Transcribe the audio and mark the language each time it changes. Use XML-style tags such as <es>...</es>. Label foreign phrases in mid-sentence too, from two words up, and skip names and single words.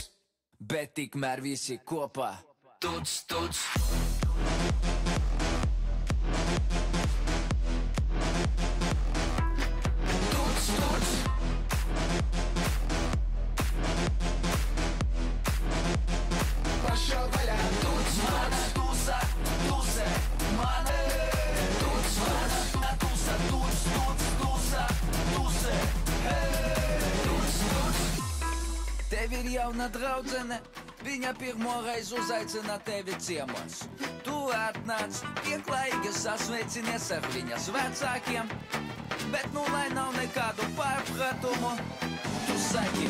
<lv>Bet tikmēr visi kopā. Tuts, tuts. Tuts, tuts. Pašā vaļā. Tuts, mana tusa, tuse, mana. Tuts, mana tusa, tuts, tuts, tusa, tuse. Tuts, tuts. Tev ir jauna draudzene, viņa pirmo reizi uzaicina tevi ciemos. Tu atnāc, pieklājīgi sasveicinies ar viņas vecākiem, bet nu lai nav nekādu pārpratumu, tu saki.</lv>